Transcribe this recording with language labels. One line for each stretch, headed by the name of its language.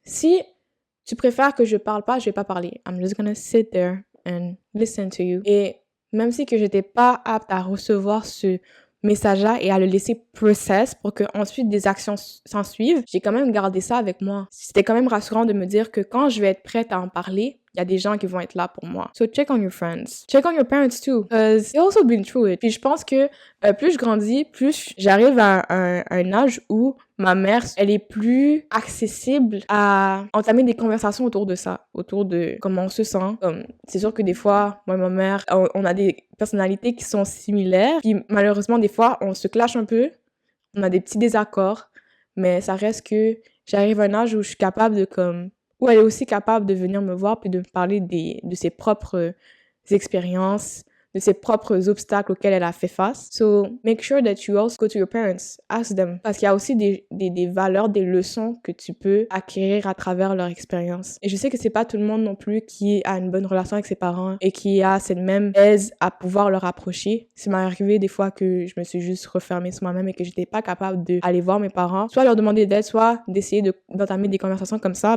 French: Si tu préfères que je parle pas, je vais pas parler.
English: I'm just gonna sit there and listen to you.
French: » Et même si que j'étais pas apte à recevoir ce message-là et à le laisser process pour que ensuite des actions s'en suivent, j'ai quand même gardé ça avec moi. C'était quand même rassurant de me dire que quand je vais être prête à en parler, il y a des gens qui vont être là pour moi.
English: So check on your friends. Check on your parents too. Because they also been through it.
French: Puis je pense que plus je grandis, plus j'arrive à un âge où ma mère, elle est plus accessible à entamer des conversations autour de ça, autour de comment on se sent. C'est sûr que des fois, moi et ma mère, on a des personnalités qui sont similaires. Puis malheureusement, des fois, on se clash un peu. On a des petits désaccords. Mais ça reste que j'arrive à un âge où je suis capable de où elle est aussi capable de venir me voir puis de me parler de ses propres expériences, de ses propres obstacles auxquels elle a fait face.
English: So, make sure that you also go to your parents. Ask them.
French: Parce qu'il y a aussi des valeurs, des leçons que tu peux acquérir à travers leur expérience. Et je sais que c'est pas tout le monde non plus qui a une bonne relation avec ses parents et qui a cette même aise à pouvoir leur approcher. Ça m'est arrivé des fois que je me suis juste refermée sur moi-même et que j'étais pas capable d'aller voir mes parents, soit leur demander d'aide, soit d'essayer d'entamer des conversations comme ça.